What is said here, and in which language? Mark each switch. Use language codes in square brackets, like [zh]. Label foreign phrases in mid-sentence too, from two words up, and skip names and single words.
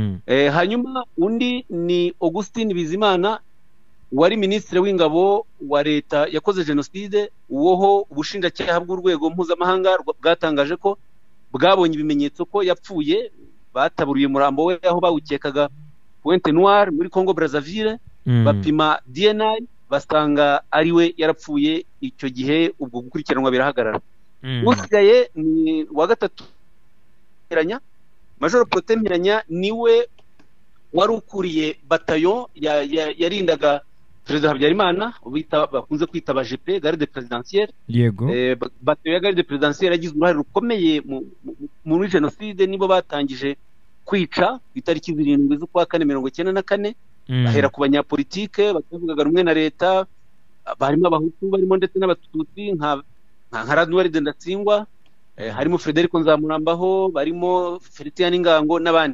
[rw] Hanyuma undi ni Augustin Bizimana, wari minisitiri w'ingabo wa leta yakoze jenoside, uwoho ubushinjacyaha bw'urwego mpuzamahanga bwatangaje ko bwabonye ibimenyetso ko yapfuye, bataburiye umurambo we aho bawukekaga Pointe Noire muri Congo Brazzaville, bapima DNA basanga ari we yarapfuye icyo gihe, ubwo gukurikiranwa birahagarara. Usigaye ni wa gatatu Mpiranya, Major Protais Mpiranya niwe wari ukuriye bataillon yarindaga Perezida Habyarimana, bakunze kwita GP, [fr] garde présidentielle. [rw] Yego. Bataillon ya [fr] garde présidentielle [rw] yagize uruhare rukomeye muri jenoside, nibo batangije kwica itariki 7 z'ukwa 1994, bahera ku banyapolitike batavugaga rumwe na leta, barimo abahutu barimo ndetse n'abatutsi nka Radouard Ndatsingwa, harimo Frederico Nzamurambaho, barimo Felician Ngango n'abandi.